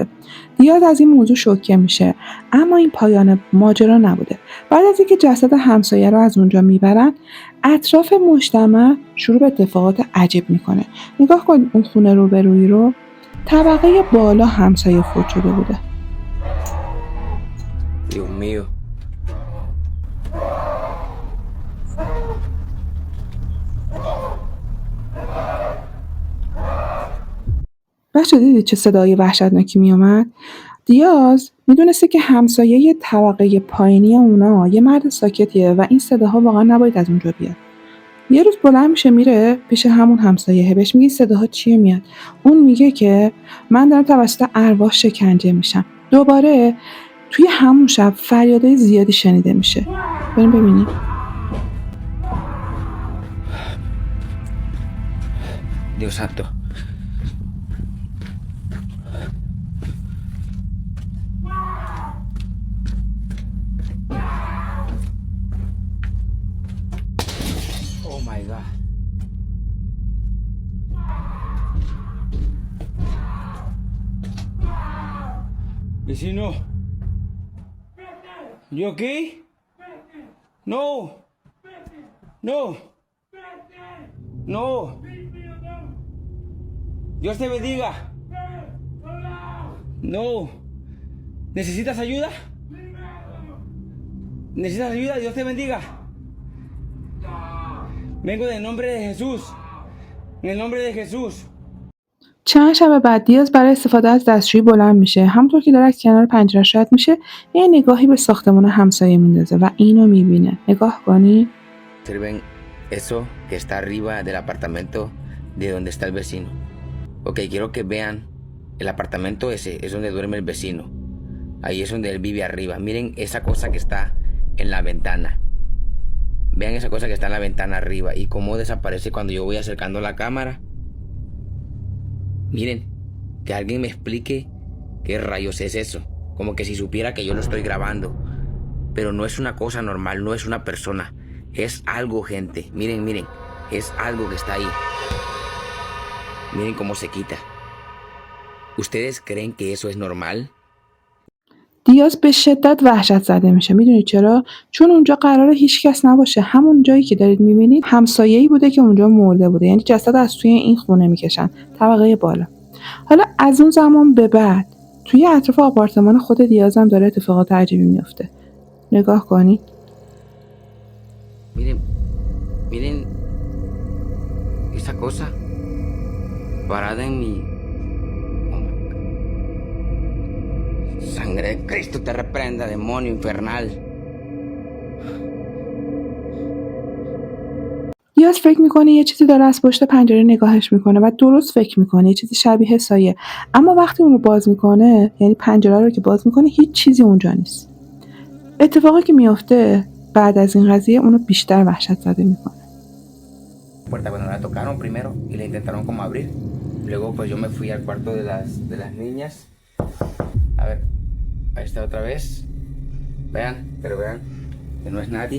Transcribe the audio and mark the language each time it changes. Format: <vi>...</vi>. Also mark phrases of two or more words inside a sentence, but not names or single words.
<fa>دیاد از این موضوع شوکه میشه، اما این پایان ماجرا نبوده. بعد از اینکه جسد همسایه رو از اونجا میبرن، اطراف مجتمع شروع به اتفاقات عجیب میکنه. نگاه کن اون خونه روبرویی رو، طبقه بالا همسایه فوت شده بوده.</fa> <es>Dios mío.</es> <fa>بچه دیدید چه صدای وحشتناکی می اومد؟ دیاز میدونسته که همسایه طبقه پایینی اونا یه مرد ساکتیه و این صداها واقعا نباید از اونجا بیاد. یه روز بلند میشه میره پیش همون همسایه، بهش میگه صداها چیه میاد؟ اون میگه که من دارم توسط ارواح شکنجه میشم. دوباره توی همون شب فریادای زیادی شنیده میشه. بریم ببینیم.</fa> <es>Dios santo.</es> <en>Oh my God.</en> <es>Vecino.</es> <en>You okay?</en> <es>No. No. No. Dios te bendiga. No. ¿Necesitas ayuda? ¿Necesitas ayuda? Dios te bendiga. Vengo en el nombre de Jesús. En el nombre de Jesús.</es> <fa>چند شب بعد دیاز برای استفاده از دستشویی بلند میشه. همونطور که داره از کنار پنجره‌اش رد میشه، یه نگاهی به ساختمان همسایه میندازه و اینو میبینه. نگاه کنی.</fa> <es>Observen eso que está arriba del apartamento de donde está el vecino. Ok, quiero que vean el apartamento ese, es donde duerme el vecino. Ahí es donde él vive arriba. Miren esa cosa que está en la ventana. Vean esa cosa que está en la ventana arriba y cómo desaparece cuando yo voy acercando la cámara. Miren, que alguien me explique qué rayos es eso. Como que si supiera que yo lo estoy grabando. Pero no es una cosa normal, no es una persona. Es algo, gente. Miren, miren. Es algo que está ahí. Miren cómo se quita. ¿Ustedes creen que eso es normal?</es> <fa>دیاز به شدت وحشت زده میشه. میدونید چرا؟ چون اونجا قراره هیچ کس نباشه. همون جایی که دارید میبینید همسایه‌ای بوده که اونجا مرده بوده. یعنی جسد از توی این خونه میکشن، طبقه بالا. حالا از اون زمان به بعد توی اطراف آپارتمان خود دیاز هم داره اتفاقات عجیبی میفته. نگاه کنید.</fa> <es>Miren, miren esa cosa parada en mi...</es> <en>Oh my God.</en> <es>Sangre de Cristo te reprenda, demonio infernal.</es> <fa>دیاز فکر میکنه یه چیزی داره از پشت پنجره نگاهش میکنه و درست فکر میکنه یه چیزی شبیه سایه. اما وقتی اون رو باز میکنه، یعنی پنجره رو که باز میکنه، هیچ چیزی اونجا نیست. اتفاقی که میفته بعد از این قضیه اونو بیشتر وحشت زده میکنه.</fa> <es>Puerta cuando la tocaron primero y la intentaron como abrir. Luego pues yo me fui al cuarto de las niñas. A ver, ahí está otra vez. Vean, pero vean que no es nadie.</es>